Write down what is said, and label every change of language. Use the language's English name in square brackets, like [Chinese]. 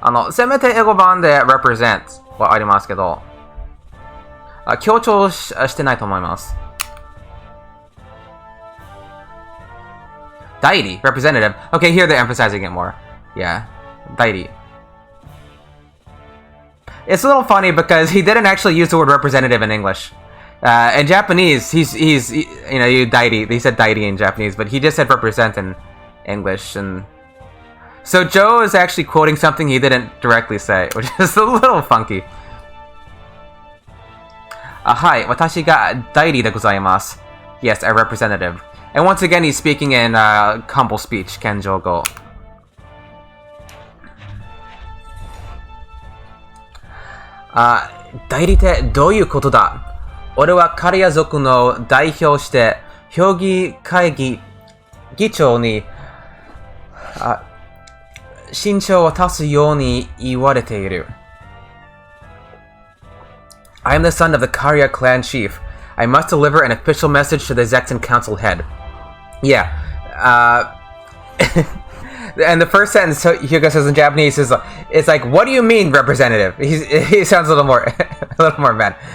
[Japanese] せめて英語版で represent はありますけど、強調してないと思います。 [English] 代理 representative. Okay, here they're emphasizing it more. Yeah, 代理. It's a little funny because he didn't actually use the word representative in English. In Japanese, he's dairi. He said dairi in Japanese, but he just said represent in English. And so Joe is actually quoting something he didn't directly say, which is a little funky. [Japanese] はい、私が代理でございます。 [English] Yes, a representative. And once again, he's speaking in humble speech, Kenjogo. [Japanese] 代理ってどういうことだ？俺はカリア族の代表して評議会議長に身長を足すように言われている。 [English] I am the son of the Karya clan chief. I must deliver an official message to the Zekten council head. Yeah. And the first sentence Hugo says in Japanese is, it's like, what do you mean, representative? He sounds a little more mad.